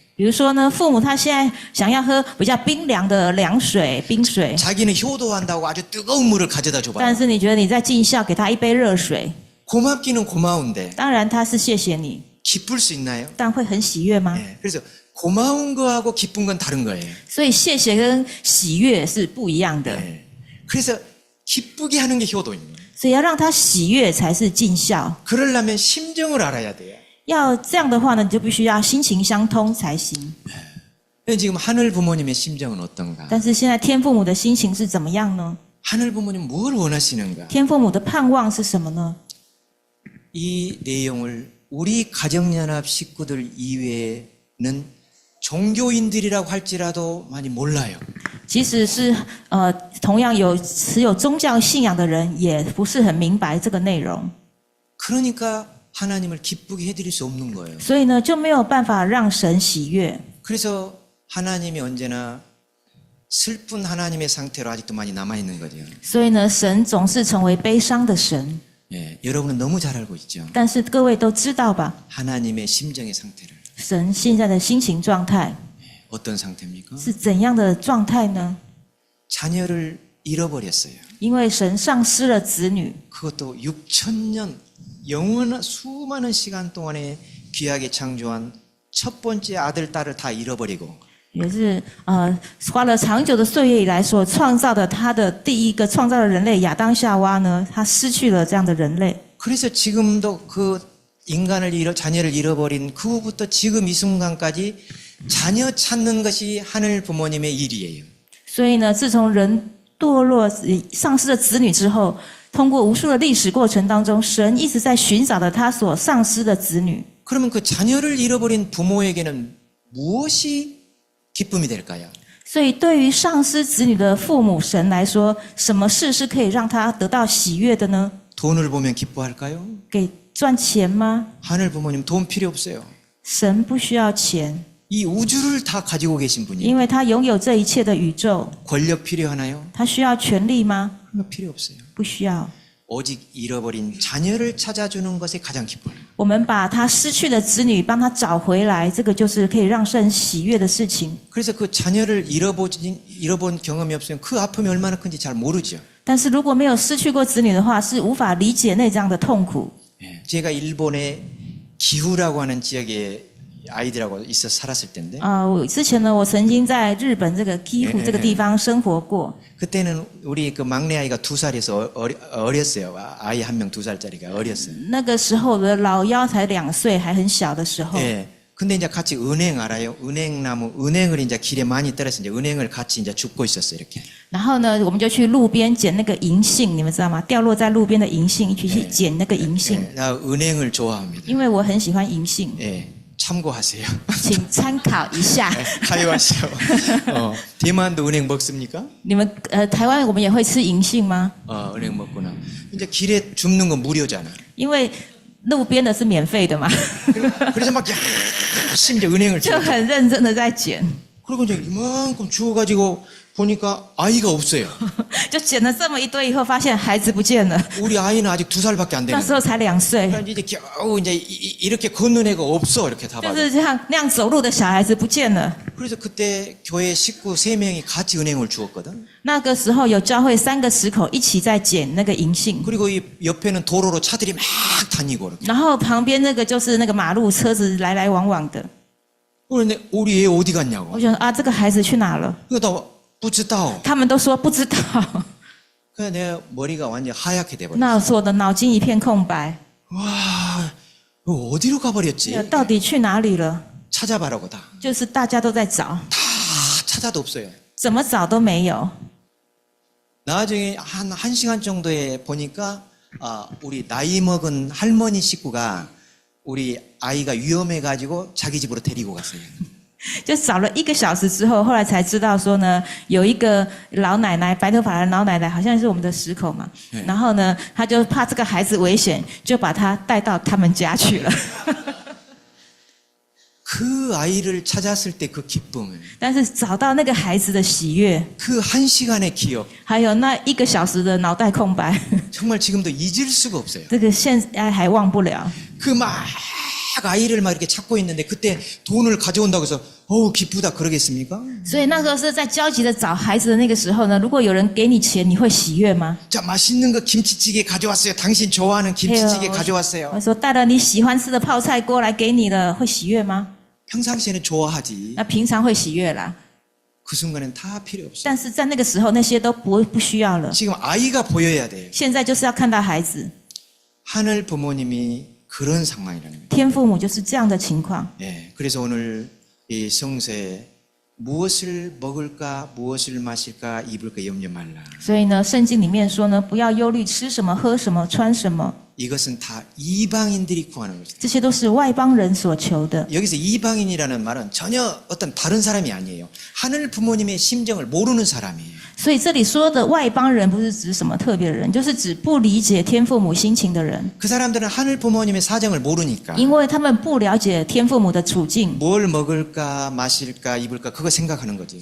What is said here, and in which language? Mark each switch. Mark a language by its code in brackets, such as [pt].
[zh] 比如说呢，父母他现在想要喝比较冰凉的凉水、冰水， [ko] 자기는 효도한다고 아주 뜨거운 물을 가져다 [zh] 但 [ko] 줘봐요. [zh] 是你觉得你在尽孝给他一杯热水， [ko] 고맙기는 고마운데 [zh] 当然他是谢谢你， [ko] 기쁠 수 있나요? [zh] 但会很喜悦吗？ [ko] 그래서 고마운 거하고 기쁜 건 다른 거예요. [zh] 所以谢谢跟喜悦是不一样的， [ko] 그래서 기쁘게 하는 게 효도입니다. [zh] 所以要让他喜悦才是尽孝。 [ko] 그러려면 심정을 알아야 돼요. [zh] 要这样的话呢，你就必须要心情相通才行。 [ko] 지금 하늘 부모님의 심정은 어떤가? [zh] 但是现在天父母的心情是怎么样呢？ [ko] 하늘 부모님 뭘 원하시는가? [zh] 天父母的盼望是什么呢？ [ko] 이 내용을 우리 가정연합 식구들 이외에는 종교인들이라고 할지라도 많이 몰라요. [zh] 即使是同样持有宗教信仰的人，也不是很明白这个内容， [ko] 그러니까 하나님을 기쁘게 해드릴 수 없는 거예요. [zh] 所以呢就没有办法让神喜悦。 [ko] 그래서 하나님이 언제나 슬픈 하나님의 상태로 아직도 많이 남아있는 거죠. [zh] 所以呢，神总是成为悲伤的神。 [ko] 여러분은 너무 잘 알고 있죠. [zh] 但是各位都知道吧， [ko] 하나님의 심정의 상태를. [zh] 神现在的心情状态 [ko] 어떤 상태입니까? [zh] 是怎样的状态呢？ [ko] 자녀를 잃어버렸어요. [zh] 因为神丧失了子女， [ko] 그것도 6,000년 영원한 수많은 시간 동안에 귀하게 창조한 첫 번째 아들, 딸을 다 잃어버리고 [zh] 也是花了长久的岁月以来所创造的他的第一个创造的人类亚当夏娃呢，他失去了这样的人类。 [ko] 그래서 지금도 그 자녀를 잃어버린 그 후부터 지금 이 순간까지 자녀 찾는 것이 하늘 부모님의 일이에요. [zh] 所以呢，自从人堕落、丧失了子女之后，通过无数的历史过程当中，神一直在寻找着他所丧失的子女。 [ko] 그러면 그 자녀를 잃어버린 부모에게는 무엇이 기쁨이 될까요? [zh] 所以，对于丧失子女的父母神来说，什么事是可以让他得到喜悦的呢？ [ko] 돈을 보면 기뻐할까요? [zh] 给赚钱吗？ [ko] 하늘 부모님 돈 필요 없어요. [zh] 神不需要钱， [ko] 이 우주를 다 가지고 계신 [zh] 因 [ko] 분이 [zh] 为他拥有这一切的宇宙。 [ko] 권력 필요하나요? [zh] 他需要权力吗？ [ko] 그거 필요 없어요. [zh] 不需要。 [ko] 오직 잃어버린 자녀를 찾아주는 것에 가장 기뻐요. [zh] 我们把他失去的子女帮他找回来，这个就是可以让神喜悦的事情。 [ko] 그래서 그 자녀를 잃어본 경험이 없으면 그 아픔이 얼마나 큰지 잘 모르죠. [zh] 但是如果没有失去过子女的话，是无法理解那这样的痛苦。 [ko] 제가 일본의 기후라고 하는 지역에 아이들하고 있어 살았을 때인데 [zh] 之前呢，我曾经在日本这个基辅这个地方生活过。 [ko] 그때는 우리 그 막내 아이가 2살에서 어렸어요. 아이 한 명 2살짜리가 어렸어요. [zh] 那个时候我的老幺才2岁，还很小的时候。 [ko] 예. 근데 이제 같이 은행 알아요? 은행을 이제 길에 많이 떨어서 이제 은행을 같이 이제 줍고 있었어요, 이렇게. [zh] 然后呢，我们就去路边捡那个银杏，你们知道吗？掉落在路边的银杏，一起去捡那个银杏。 [ko] 나 은행을 좋아합니다. [zh] 因为我很喜欢银杏， [ko] 예. 참고하세요. [zh] 请参考一下。 [ko] 가요하시오. 대만도 은행 먹습니까? [zh] 你们台湾我们也会吃银杏吗？ [ko] 은행 먹구나. 이제 길에 줍는 건 무료잖아. [zh] 因为路边的是免费的嘛， [ko] 그래서 막 열심히 이제 은행을 [zh] 就 [ko] 줘. [zh] 很认真的在捡， [ko] 그리고 이제 이만큼 주워가지고 보니까 아이가 없어요. [zh] 就捡了这么一堆以后，发现孩子不见了， [ko] 우리 아이는 아직 2살밖에 안 [zh] 那 [ko] 되는. [zh] 时候才2岁， [ko] 그러니까 이제 겨우 이제 이렇게 걷는 애가 없어 이렇게 다 [zh] 就 [ko] 봐도. [zh] 是这样那样走路的小孩子不见了。 [ko] 그래서 그때 교회 식구 3명이 같이 은행을 주었거든. [zh] 那个时候有教会3个石口一起在捡那个银杏， [ko] 그리고 이 옆에는 도로로 차들이 막 다니고 이렇게. [zh] 然后旁边那个就是那个马路，车子来来往往的。 [ko] 그런데 우리 애 어디 갔냐고. [zh] 我想啊，这个孩子去哪了？ [ko] 그거 나 부지다오. [zh] 他们都说不知道。 [ko] 그래서 내가 머리가 완전 하얗게 돼버렸어. [zh] 那时候我的脑筋一片空白， [ko] 와, 이거 어디로 가버렸지? [zh] 到底去哪里了？ [ko] 찾아봐라고 다. [zh] 就是大家都在找， [ko] 다 찾아도 없어요. [zh] 怎么找都没有。 [ko] 나중에 한 1시간 정도에 보니까 우리 나이 먹은 할머니 식구가 우리 아이가 위험해가지고 자기 집으로 데리고 갔어요. [zh] 就找了1个小时之后，后来才知道说呢，有一个老奶奶，白头发的老奶奶，好像是我们的石口嘛。然后呢，他就怕这个孩子危险，就把他带到他们家去了。 [ko] 그 아이를 찾았을 때 그 기쁨을, [zh] 但是找到那个孩子的喜悦， [ko] 그 한 시간의 기억, [zh] 还有那1个小时的脑袋空白， [ko] 정말 지금도 잊을 수가 없어요. [zh] 这个现在还忘不了。 [ko] 그 막 아이를 막 이렇게 찾고 있는데 그때 돈을 가져온다고 해서 어우 기쁘다 그러겠습니까? [zh] 所以那时候是在焦急的找孩子的那个时候呢，如果有人给你钱，你会喜悦吗？ [ko] 자, 맛있는 거 김치찌개 가져왔어요. 당신 좋아하는 김치찌개 [zh] 我 [ko] 가져왔어요. [zh] 说带了你喜欢吃的泡菜锅来给你了，会喜悦吗？ [ko] 평상시에는 좋아하지. [zh] 那平常会喜悦啦， [ko] 그 순간엔 다 필요 없어요. [zh] 但是在那个时候那些都不需要了。 [ko] 지금 아이가 보여야 돼요. [zh] 现在就是要看到孩子， [ko] 하늘 부모님이 그런 상황이라는 거예요. [zh] 天父母就是这样的情况。 [ko] 예, 그래서 오늘 이 성서에 무엇을 먹을까, 무엇을 마실까, 입을까 염려 말라. [zh] 所以呢，圣经里面说呢，不要忧虑吃什么、喝什么、穿什么， [ko] 이것은 다 이방인들이 구하는 것이다. [zh] 这些都是外邦人所求的。 [ko] 여기서 이방인이라는 말은 전혀 어떤 다른 사람이 아니에요. 하늘 부모님의 심정을 모르는 사람이에요. [zh] 所以这里说的外邦人，不是指什么特别的人，就是指不理解天父母心情的人， [ko] 그 사람들은 하늘 부모님의 사정을 모르니까 [zh] 因为他们不了解天父母的处境， [ko] 뭘 먹을까, 마실까, 입을까 그거 생각하는 거지.